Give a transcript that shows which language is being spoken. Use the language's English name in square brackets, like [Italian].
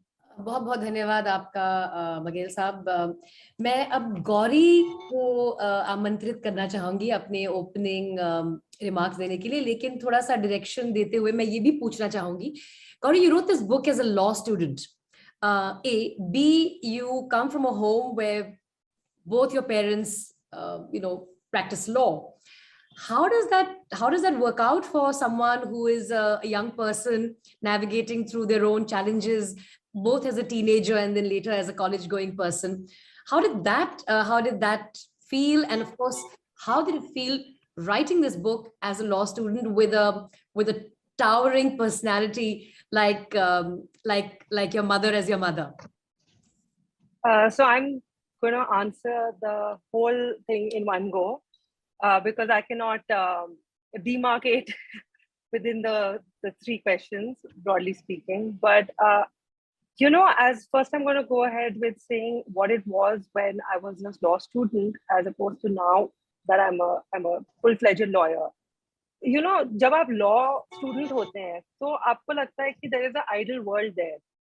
[Hindi] बहुत बहुत धन्यवाद आपका बघेल साहब। मैं अब गौरी को आमंत्रित करना चाहूंगी अपने ओपनिंग रिमार्क्स देने के लिए, लेकिन थोड़ा सा डायरेक्शन देते हुए मैं ये भी पूछना चाहूंगी, Gauri, [English] you wrote this book as a law student. B, you come from a home where both your parents, practice law. How does that work out for someone who is a young person navigating through their own challenges, both as a teenager and then later as a college-going person? How did that feel? And of course, how did it feel writing this book as a law student with a towering personality like your mother as your mother? So I'm going to answer the whole thing in one go because I cannot demarcate within the three questions, broadly speaking. But, as first I'm going to go ahead with saying what it was when I was a law student as opposed to now that I'm a full-fledged lawyer. [Hindi] जब आप law student होते हैं, तो आपको लगता है कि [English] there is an ideal world there.